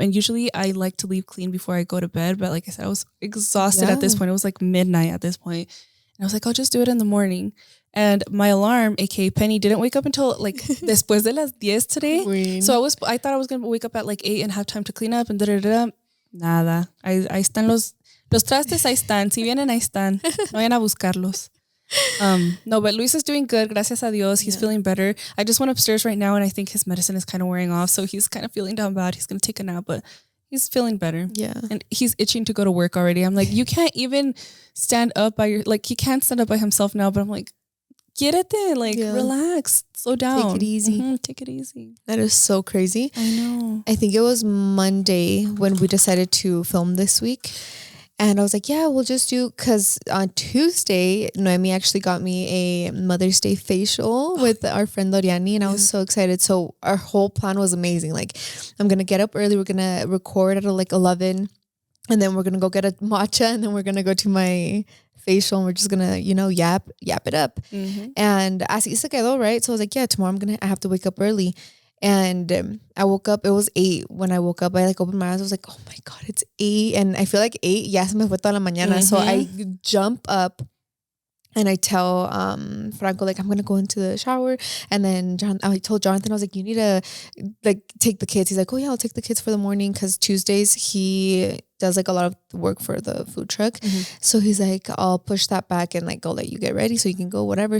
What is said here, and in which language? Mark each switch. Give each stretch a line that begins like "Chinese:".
English: And usually I like to leave clean before I go to bed. But like I said, I was exhausted at this point. It was like midnight at this point. And I was like, I'll just do it in the morning. And my alarm, aka Penny, didn't wake up until like
Spanish: después de las 10
English: today. Queen. So I thought I was gonna wake up at like 8 and have time to clean up and da-da-da-da.
Spanish: Nada. Ahí están los trastes, ahí están. Si vienen, ahí están. No vayan a buscarlos.
English: No, but Luis is doing good.
Spanish: Gracias a Dios.
English: He's feeling better. I just went upstairs right now and I think his medicine is kind of wearing off. So he's kind of feeling down bad. He's going to take a nap, but he's feeling better. Yeah. And he's itching to go to work already. I'm like, you can't even stand up by he can't stand up by himself now. But I'm like, get it then. Like, relax. Slow down. Take it easy. Take it easy. That is so crazy. I know. I think it was Monday when we decided to film this week. And I was like, yeah, we'll just do, because on Tuesday, Noemi actually got me a Mother's Day facial with our friend Loriani, and I was so excited. So our whole plan was amazing. Like, I'm going to get up early. We're going to record at like 11, and then we're going to go get a matcha, and then we're going to go to my facial, and we're just going to, yap it up. And
Spanish: así se quedó,
English: right? So I was like, yeah, tomorrow I have to wake up early. And I woke up, it was 8 when I woke up. I like opened my eyes. I was like, oh my God, it's 8. And I feel like 8,
Spanish: ya se me fue toda la mañana.
English: So I jump up and I tell Franco, like, I'm going to go into the shower. And then I told Jonathan, I was like, you need to like take the kids. He's like, oh yeah, I'll take the kids for the morning. Cause Tuesdays he does like a lot of work for the food truck. So he's like, I'll push that back and like, I'll let you get ready so you can go, whatever.